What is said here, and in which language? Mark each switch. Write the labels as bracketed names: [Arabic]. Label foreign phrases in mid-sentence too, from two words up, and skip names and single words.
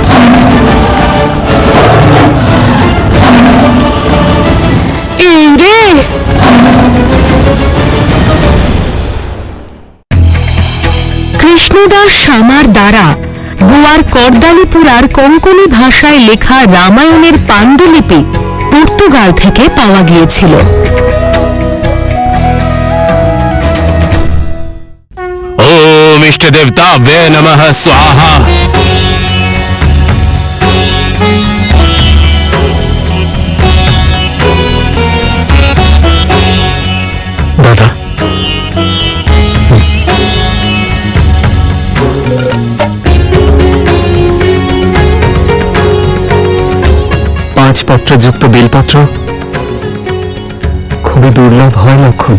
[Bangla] এই রে! কৃষ্ণদাস সামার দ্বারা গোয়ার করদালিপুরার কোঙ্কনি ভাষায় লেখা রামায়ণের পাণ্ডুলিপি পর্তুগাল থেকে পাওয়া গিয়েছিল। [Sanskrit] ओम इष्ट देवताभ्ये नमः स्वाहा। [Bangla] দাদা, 5 পত্রযুক্ত বেলপত্র খুবই দুর্লভ হয় লক্ষণ।